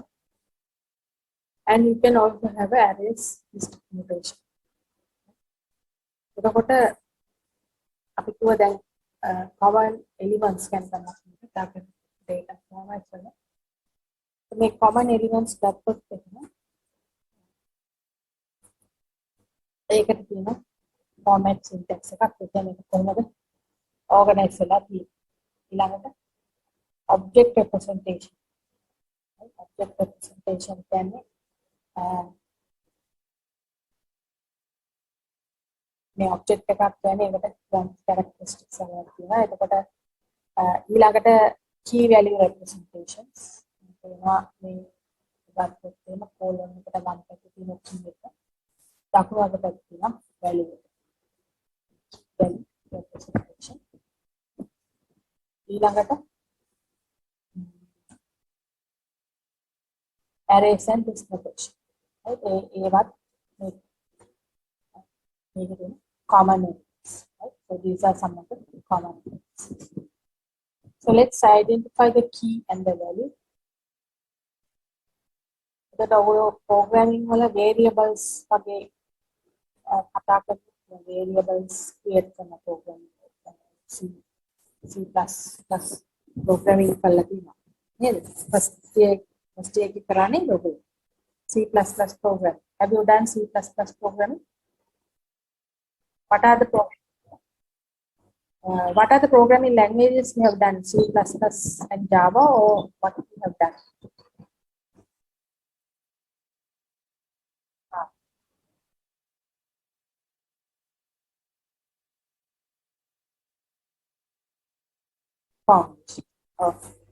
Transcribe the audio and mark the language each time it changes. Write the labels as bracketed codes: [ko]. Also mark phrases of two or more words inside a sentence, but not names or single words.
[en] And you can also have arrays list notation. So the common elements can come up with the data format. So make common elements that [si] ඒකට තියෙන [en] format syntax [si] එකක් කියන්නේ කොහොමද [en] organize [si] වෙලා තියෙන්නේ ඊළඟට [en] object representation. [si] Right? [en] Object representation [si] කියන්නේ මේ object එකක් කියන්නේ ඒකට characteristics එකක් තියෙනවා. එතකොට ඊළඟට [en] key value representations [si] තියෙනවා. මේ ගත්තොත් එහෙම colon එකට ගන්න පැත්තේ තියෙන key එක දකුණු අත පැත්තේ තියෙන [en] value representation. ඊළඟට arrays and list notation. Right? [si] ඒවත් මේ [en] common elements. Right? So these are some of the common elements. So let's identify the key and the value. The programming [si] වල variables වගේ කතා කරන [en] variables create [si] කරන [en] programming C++ programming [si] කරලා තියෙනවා නේද? [en] first year [si] එකේ කරන්නේ ඔයගොල්ලෝ [en] C++ programming. Have you done C++ programming? What are the programming languages you have done? C++ and Java, or what you have done? Okay.